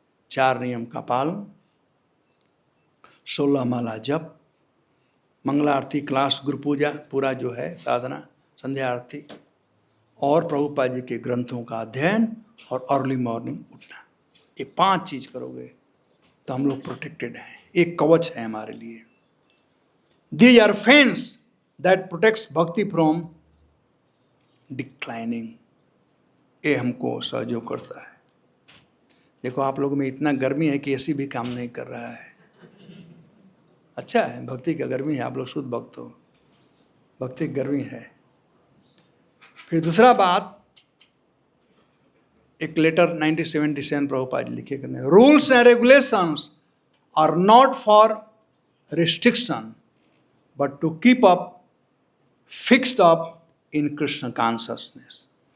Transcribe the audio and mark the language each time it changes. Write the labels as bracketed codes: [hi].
[hi] 4 नियम का पालन, 16 माला जप, मंगला आरती क्लास, गुरु पूजा पूरा जो है साधना, संध्या आरती, और प्रभुपाद जी के ग्रंथों का अध्ययन, और अर्ली मॉर्निंग उठना। ये 5 चीज करोगे तो हम लोग प्रोटेक्टेड हैं, एक कवच है हमारे लिए। [en] These are fence that protects bhakti from declining। [hi] ये हमको सहयोग करता है। देखो आप लोगों में इतना गर्मी है कि एसी भी काम नहीं कर रहा है। अच्छा है, भक्ति का गर्मी है, आप लोग शुद्ध भक्त हो, भक्ति की गर्मी है। फिर दूसरा बात, एक लेटर 1977 प्रभुपाद जी लिखे करने, [en] Rules and regulations are not for restriction but to keep up fixed up in Krishna consciousness.